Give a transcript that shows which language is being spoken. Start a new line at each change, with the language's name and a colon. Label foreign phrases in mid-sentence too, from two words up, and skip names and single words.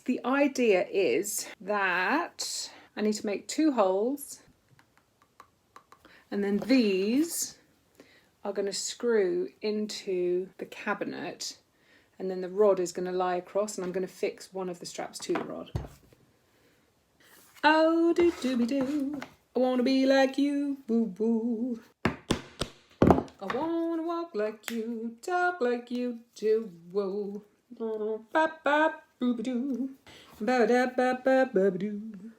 English: The idea is that I need to make 2 holes, and then these are going to screw into the cabinet, and then the rod is going to lie across, and I'm going to fix one of the straps to the rod. Oh, do-do-be-do, I want to be like you, boo-boo. I want to walk like you, talk like you do, whoa. Ba-ba-boo-ba-doo, ba-da-ba-ba-ba-ba-doo.